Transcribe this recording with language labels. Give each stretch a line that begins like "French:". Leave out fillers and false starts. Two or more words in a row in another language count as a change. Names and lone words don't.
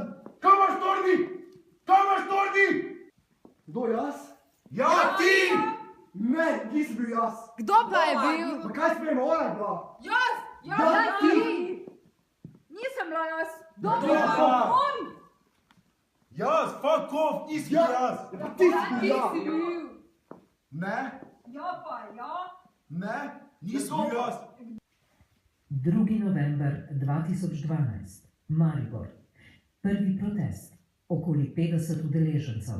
Slovenian: Kaj imaš torni? Kaj imaš torni? Kdo, jaz? Ja, ti! Ne, nisem bil jaz. Kdo pa je bil? Pa kaj smemo, ona je bila? Jaz! Ja, ti! Nisem bila jaz. Kdo pa? On!
English: fuck off,
Slovenian: nisem Ja. jaz. Ti si bil Ja, ja. ti si bil. Ne, Ja pa, ja. ne, nisem bil jaz. 2. november 2012, Maribor. Prvi protest, okoli 50 udeležencev.